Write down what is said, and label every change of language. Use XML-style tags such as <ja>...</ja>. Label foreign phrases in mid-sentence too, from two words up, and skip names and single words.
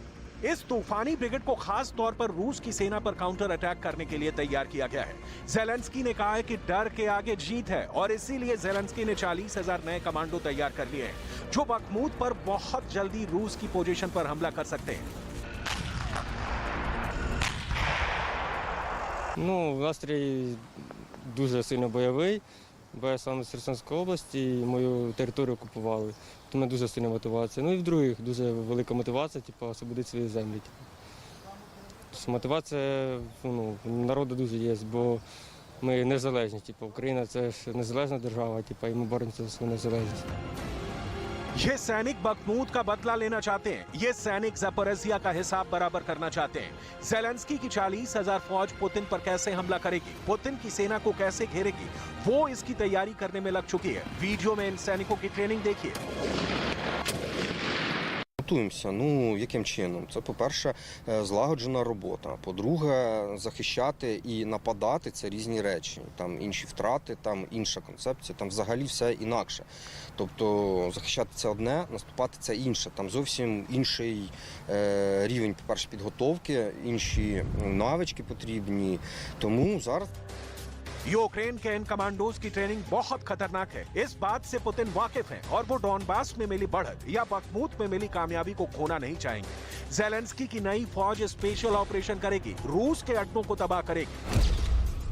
<hi>इस तूफानी ब्रिगेड को खास तौर पर रूस की सेना पर</hi> <en>counter attack</en> <hi>करने के लिए तैयार किया गया है। ज़ेलेंस्की ने कहा है कि डर के आगे जीत है और इसीलिए ज़ेलेंस्की ने 40,000 नए कमांडो तैयार कर लिए हैं, जो बखमूत पर बहुत जल्दी रूस की पोजीशन पर हमला कर सकते हैं।</hi> <uk>Ну, настрій дуже сильно бойовий, бо я сам з Херсонської області, і мою територію окупували. Тому дуже сильна мотивація. Ну і в-других, дуже велика мотивація, освободити свої землі. Тобто мотивація народу дуже є, бо ми незалежні. Україна – це ж незалежна держава, і ми боремося за свою незалежність.</uk> <hi>ये सैनिक बखमूत का बदला लेना चाहते हैं। ये सैनिक ज़पोरिज़िया का हिसाब बराबर करना चाहते हैं। ज़ेलेंस्की की 40,000 फौज पुतिन पर कैसे हमला करेगी, पुतिन की सेना को कैसे घेरेगी, वो इसकी तैयारी करने में लग चुकी है। वीडियो में इन सैनिकों की ट्रेनिंग देखिए।</hi> <uk>Готуємося. Ну, яким чином? Це, по-перше, злагоджена робота. По-друге, захищати і нападати – це різні речі. Там інші втрати, там інша концепція, там взагалі все інакше. Тобто захищати – це одне, наступати – це інше. Там зовсім інший рівень, по-перше, підготовки, інші навички потрібні. Тому зараз...</uk> <hi>यूक्रेन के इन कमांडोज की ट्रेनिंग बहुत खतरनाक है। इस बात से पुतिन वाकिफ हैं और वो डॉनबास में मिली बढ़त या बखमूत में मिली कामयाबी को खोना नहीं चाहेंगे। ज़ेलेंस्की की नई फौज</hi> <en>special operation</en> <hi>करेगी, रूस के अड्डों को तबाह करेगी।</hi>